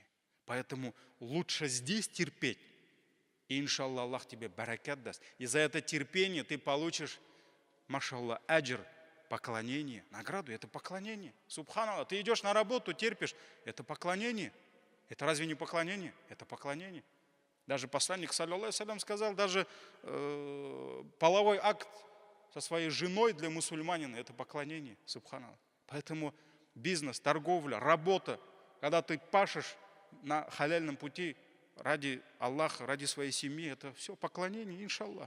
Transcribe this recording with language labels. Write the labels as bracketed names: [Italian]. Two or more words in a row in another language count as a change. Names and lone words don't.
[Russian] Поэтому лучше здесь терпеть, и иншаллах Аллах тебе баракат даст. И за это терпение ты получишь, машаллах, аджр, поклонение, награду. Это поклонение. Субханаллах, ты идешь на работу, терпишь. Это поклонение. Это разве не поклонение? Это поклонение. Даже посланник, [Arabic] صلى الله عليه وسلم, [Russian] сказал, даже половой акт со своей женой для мусульманина – это поклонение. Субханаллах. Поэтому бизнес, торговля, работа, когда ты пашешь на халяльном пути ради Аллаха, ради своей семьи, это все поклонение, иншаллах.